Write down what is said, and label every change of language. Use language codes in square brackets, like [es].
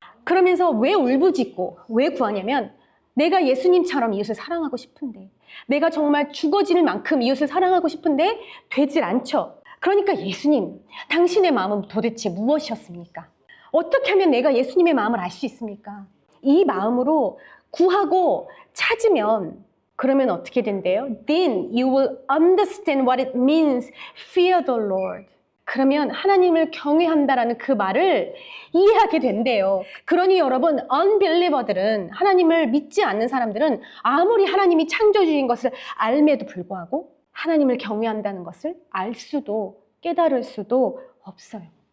[ko] 그러면서 왜 울부짖고 왜 구하냐면 내가 예수님처럼 이웃을 사랑하고 싶은데, 내가 정말 죽어질 만큼 이웃을 사랑하고 싶은데 되질 않죠. 그러니까 예수님, 당신의 마음은 도대체 무엇이었습니까? 어떻게 하면 내가 예수님의 마음을 알 수 있습니까? 이 마음으로 구하고 찾으면 그러면 어떻게 된대요? [en] Then you will understand what it means, fear the Lord. [ko] 그러면 하나님을 경외한다라는 그 말을 이해하게 된대요. 그러니 여러분, unbeliever들은, 하나님을 믿지 않는 사람들은 아무리 하나님이 창조주인 것을 알매도 불구하고 하나님을 경외한다는 것을 알 수도 깨달을 수도 없어요.